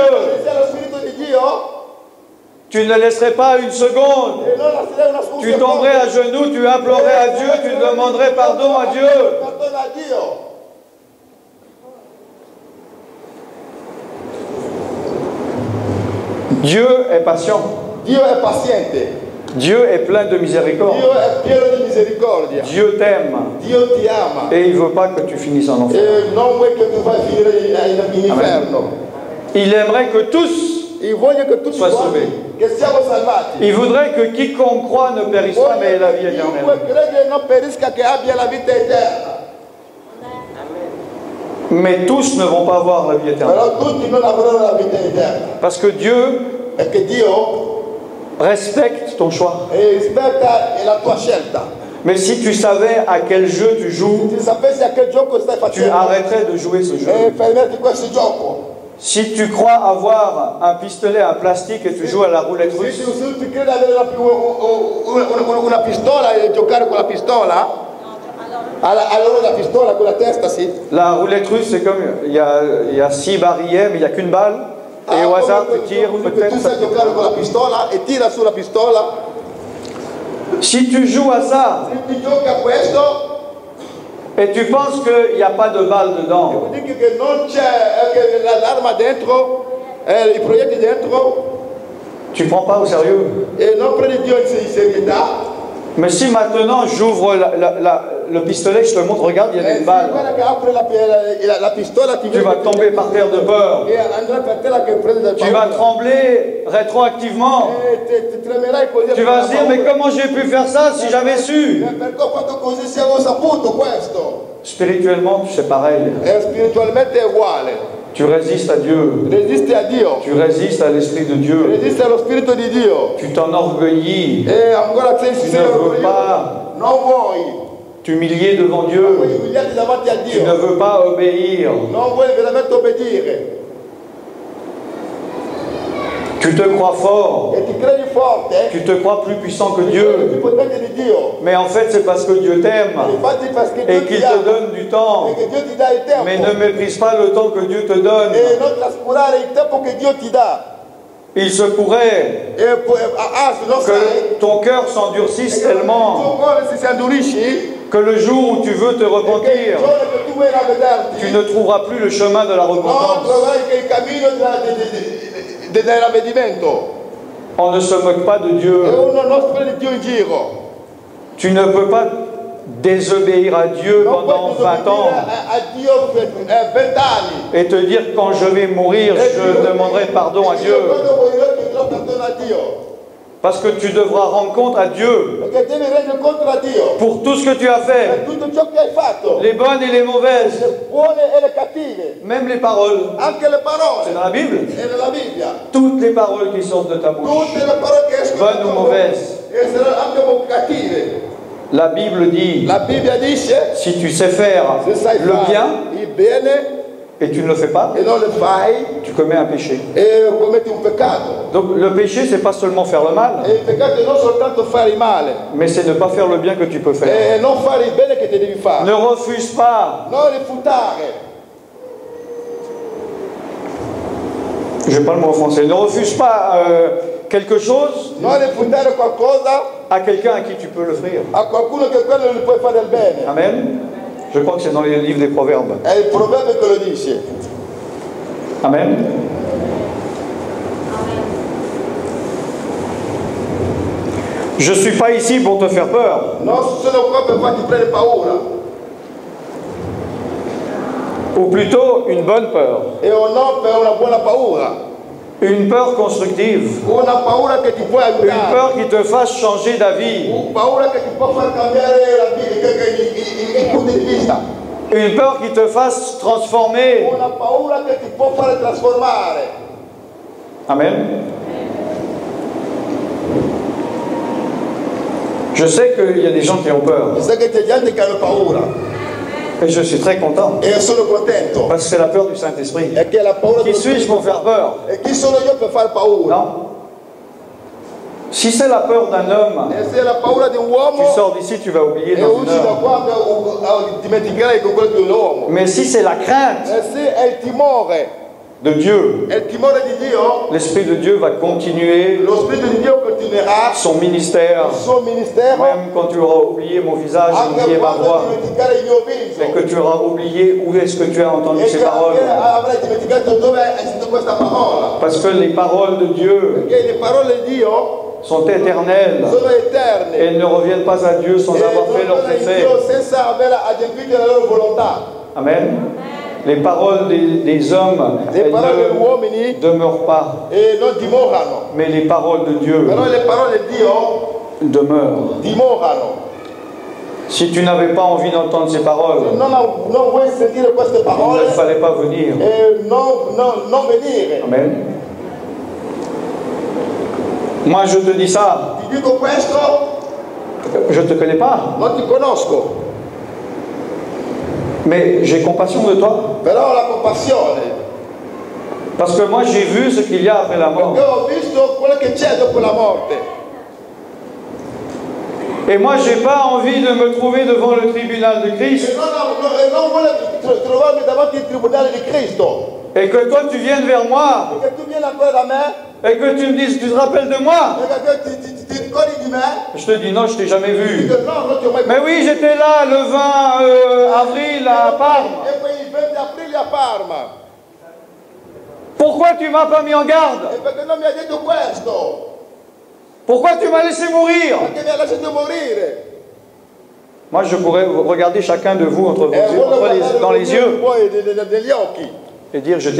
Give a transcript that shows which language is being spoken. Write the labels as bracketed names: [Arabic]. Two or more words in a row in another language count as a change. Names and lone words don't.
[Italian] Allo Spirito di Dio. [French] Tu ne laisserais pas une seconde. [Italian] E non lascerai una scusa. [French] Tu tomberais à genoux, tu implorerais à Dieu, tu demanderais pardon à Dieu. [Italian] Perdono a Dio. [French] Dieu est patient. [Italian] Dio è paziente. [French] Dieu est plein de miséricorde. [Italian] Dio è pieno di misericordia. [French] Dieu t'aime. [Italian] Dio ti ama. [French] Et il ne veut pas que tu finisses en enfer. [Italian] E non vuoi che tu fai finire in inferno. [French] Il aimerait que tous [Italian] E voglio che tutti [French] soient [Italian] quanti [French] sauvés. [Italian] che siamo salvati. [French] Il voudrait que quiconque croit ne périsse pas, mais ait la vie éternelle. [Italian] Chiunque crede e non perisca, che abbia la vita eterna. [French] Mais tous ne vont pas avoir la vie éternelle. [Italian] Però tutti non avranno la vita eterna. [French] Parce que Dieu [Italian] Perché Dio [French] respecte ton choix. [Italian] rispetta la tua scelta. [French] Mais si tu savais à quel jeu tu joues, [Italian] Se sapessi a che gioco stai [French] tu [Italian] facendo, [French] arrêterais de jouer ce jeu. [Italian] e fermerti questo gioco. [French] Si tu crois avoir un pistolet, un plastique et tu joues à la roulette [Italian] Se [French] russe, [Italian] tu credi avere una pistola e giocare con la pistola, allora la pistola con la testa, sì. [French] la roulette russe c'est comme il y a 6 barilles, mais il n'y a qu'une balle. Et au hasard tu tires, peut-être. [Italian] Tu sai giocare con la pistola e tira sulla pistola. [French] Si tu joues à ça [Italian] Se ti giochi a questo, [French] et tu penses qu'il n'y a pas de balle dedans, [Italian] vuol dire che non c'è che l'arma dentro, i proiettili dentro, [French] tu ne prends pas au sérieux. [Italian] e non prendi Dio in serietà. [French] Mais si maintenant j'ouvre le pistolet, je te montre, regarde, il y a une balle. [Italian] Guarda che apre la pistola, ti [French] Tu vas tomber par terre de peur. [Italian] e andrà per te la che prende dal [French] Tu vas trembler rétroactivement. [Italian] e ti tremerai così. [French] Tu vas dire, mais comment j'ai pu faire ça si j'avais su? [Italian] Perché ho fatto così se avevo saputo questo? [French] Spirituellement, c'est pareil. [Italian] Spiritualmente è uguale. [French] Tu résistes à Dieu. [Italian] Resisti a Dio. [French] Tu résistes à l'Esprit de Dieu. [Italian] Resisti allo Spirito di Dio. [French] Tu t'enorgueillis. [Italian] E ancora sei [French] Tu ne veux pas [Italian] non vuoi [French] t'humilier devant Dieu. [Italian] umiliarti davanti a [French] Tu [Italian] Dio. [French] ne veux pas obéir. [Italian] Non vuoi veramente obbedire. [French] Tu te crois fort. [Italian] E ti credi forte. [French] Tu te crois plus puissant que [Italian] Ti [French] Dieu. [Italian] potente di Dio. [French] Mais en fait, c'est parce que Dieu t'aime [Italian] Infatti perché [French] et [Italian] Dio [French] qu'il [Italian] ti [French] te [Italian] ama. [French] donne du temps. [Italian] Perché Dio ti dà il tempo. [French] Mais ne méprise pas le temps que Dieu te donne. [Italian] E non trascurare il tempo che Dio ti dà. [French] Il se pourrait [Italian] E poi, se non sai, [French] que ton cœur s'endurcisse [Italian] il tuo [French] tellement [Italian] cuore si endurisci, [French] que le jour où tu veux te [Italian] che il [French] repentir, [Italian] giorno che tu vuoi ravvederti, [French] tu ne trouveras plus le chemin de la [Italian] non [French] repentance. [Italian] troverai che il cammino del ravvedimento. [French] On ne se moque pas de [Italian] E [French] Dieu. [Italian] uno non prende Dio in giro. [French] Tu ne peux pas désobéir à Dieu [Italian] Non [French] pendant [Italian] puoi [French] 20 ans [Italian] a Dio per 20 anni. [French] et te dire quand je vais mourir, je demanderai pardon à Dieu. [Italian] Quando morirò chiederò perdono a Dio. [French] Parce que tu devras rendre compte à Dieu [Italian] Perché devi rendere conto a Dio [French] pour tout ce que tu as [Italian] per [French] fait, [Italian] tutto ciò che hai fatto, [French] les bonnes et les mauvaises, [Italian] le buone e le cattive, [French] même les paroles. [Italian] anche le [French] C'est [Italian] parole. [French] dans la Bible. [Italian] E nella Bibbia, [French] Toutes les paroles qui sortent de ta bouche, [Italian] tutte le parole che escono [French] bonnes ou mauvaises. [Italian] e saranno anche cattive. [French] La Bible dit, [Italian] La Bibbia dice, [French] si tu sais faire [Italian] se sai [French] le bien [Italian] fare il bene [French] et tu ne le fais pas, [Italian] e non le fai, [French] tu commets un péché. [Italian] e commetti un peccato. [French] Donc le péché, c'est pas seulement faire le mal, [Italian] E il peccato è non soltanto fare il male, [French] mais c'est ne pas faire le bien que tu peux faire. [Italian] e non fare il bene che ti devi fare. [French] Ne refuse pas, [Italian] Non rifiutare. [French] je parle mot en français, ne refuse pas quelque chose [Italian] Non rifiutare qualcosa [French] à quelqu'un à qui tu peux l'offrir. [Italian] a qualcuno che quello gli puoi fare del bene. [French] Amen. Je crois que c'est dans les livres des Proverbes. [Italian] È il proverbio che lo dice. [French] Amen. Je ne suis pas ici pour te faire peur, [Italian] Non sono qua per farti prendere paura, [French] ou plutôt une bonne peur, [Italian] e non per una buona paura. [French] une peur constructive, [Italian] Una paura che ti può [French] une [Italian] aiutare. [French] peur qui te fasse changer d'avis, [Italian] Una paura che ti può far cambiare la vita, il punto di vista. [French] une peur qui te fasse transformer. [Italian] Una paura che ti può fare trasformare. [French] Amen. Je sais qu'il y a des gens qui ont peur, [Italian] Sai che c'è gente che ha paura, [French] et je suis très content, [Italian] e io sono contento. [French] parce que c'est la peur du Saint-Esprit. [Italian] È che la paura [French] Qui suis-je pour faire peur? [Italian] E chi sono io per fare paura? [French] Non. Si c'est la peur d'un homme, [Italian] E se è la paura di un [French] tu [Italian] uomo, [French] sors d'ici, tu vas oublier [Italian] e [French] dans une [Italian] usci da [French] heure. [Italian] qua dimenticherai con quello di un uomo. [French] Mais si c'est la crainte [Italian] E se è il timore, [French] de Dieu, [Italian] è il timore di Dio, [French] l'Esprit de Dieu va continuer [Italian] lo Spirito di Dio continuerà [French] son ministère, [Italian] il suo ministero [French] même quand tu auras oublié mon visage, [Italian] anche [French] oublié ma [Italian] quando [French] voix, [Italian] dimenticare il mio [French] et [Italian] viso, [French] que tu auras oublié où est-ce que tu as entendu [Italian] e [French] ces [Italian] che [French] paroles. [Italian] anche avrai dimenticato dove hai sentito questa parola. [French] Parce que les paroles de Dieu [Italian] Perché le parole di Dio [French] sont éternelles [Italian] sono eterne [French] et elles ne reviennent pas à Dieu sans [Italian] e [French] avoir fait [Italian] non [French] leurs [Italian] tornano in [French] effets. [Italian] Dio senza aver adempiuto la loro volontà. [French] Amen. Les paroles des hommes, [Italian] Le [French] elles [Italian] parole degli [French] ne [Italian] uomini [French] demeurent pas, [Italian] non dimorano, [French] mais les paroles de Dieu [Italian] però le parole di Dio [French] demeurent. [Italian] dimorano. [French] Si tu n'avais pas envie d'entendre ces paroles, [Italian] Non vuoi sentire queste [French] il ne [Italian] parole [French] fallait pas venir. [Italian] e non venire. [French] Amen. Moi, je te dis ça, [Italian] Ti dico questo, [French] je ne te connais pas, [Italian] non ti conosco, [French] mais j'ai compassion de toi. [Italian] però ho la compassione, [French] Parce que moi, j'ai vu ce qu'il y a après la mort. [Italian] perché ho visto quello che c'è dopo la morte. [French] Et moi, je n'ai pas envie de me trouver devant le tribunal de [Italian] E [French] Christ [Italian] non voglio trovarmi davanti al tribunale di Cristo, [French] et que toi, tu viennes vers moi [Italian] perché tu vieni ancora da me, [French] et que tu me dises, tu te rappelles de moi? [Italian] perché ti ricordi di me? [French] Je te dis, non, je t'ai jamais vu. [Italian] Dico no, non ti ho mai [French] Mais oui, j'étais là le 20 avril à Parme. [Italian] E poi il 20 aprile a Parma. [French] Pourquoi tu m'as pas mis en garde? [Italian] E perché non mi ha detto questo? [French] Pourquoi tu m'as laissé mourir? [Italian] Perché mi ha lasciato morire. [French] Moi, je pourrais regarder chacun de vous entre vos [Italian] E [French] yeux, dans les yeux [Italian] poi negli occhi. [French] et dire, je t'ai